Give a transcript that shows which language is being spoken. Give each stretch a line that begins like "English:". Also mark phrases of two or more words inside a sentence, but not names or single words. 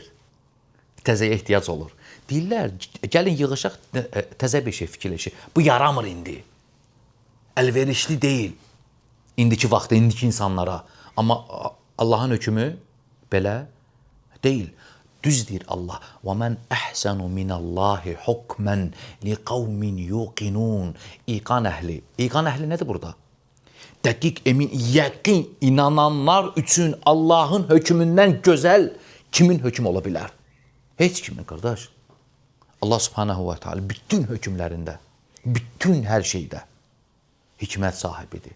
Azerbaijani: Təzəyə ehtiyac olur. Deyirlər, gəlin yığışaq, təzə bir şey fikirləşək. Bu yaramır indi. Əlverişli deyil. İndiki vaxtda, indiki insanlara. Amma Allahın hökmü belə deyil. Düz deyir Allah.
Arabic: وَمَنْ أَحْسَنُ مِنَ اللّٰهِ حُكْمًا لِقَوْمٍ يُوقِنُونَ
Azerbaijani: İqan əhli. İqan əhli nədir burada? Dəqiq, emin, yəqin, inananlar üçün Allahın hökmündən gözəl kimin hökmü ola bilər? Heç kimin, qardaş. Allah
Arabic: سبحانه وتعالى
Azerbaijani: bütün hökmlərində, bütün hər şeydə hikmət sahibidir.